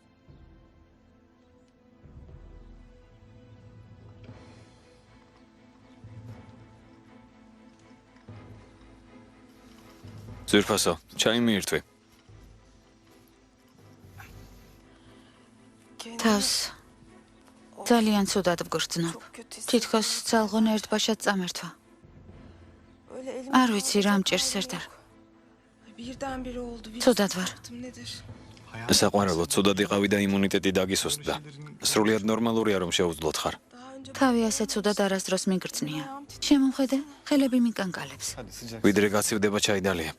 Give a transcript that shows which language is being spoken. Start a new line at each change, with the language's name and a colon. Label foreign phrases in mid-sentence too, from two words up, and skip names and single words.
Georgian: ძვირფასო, ჩაი მიირთვი. თავს ძალიან ცუდად ვგრძნობ. თითქოს ძალღონ ერთბაშად წამერთვა. არ ვიცი რა მჭირს სერდარ.
Turkish: Birdenbire oldu. Bir
Georgian: ცუდად ვარ.
Turkish: sıkıntım nedir?
Georgian: საყვარელო, ცუდად იყავი და იმუნიტეტი დაგისუსტდა. სრულიად ნორმალურია რომ შეუძლოთ ხარ.
Turkish: Daha önce
Georgian: თავი ასე ცუდად არასდროს მიგრძნია. შემომხედე, ხელები მიკანკალებს. ვიდრე გაცივდება ჩაიდალია.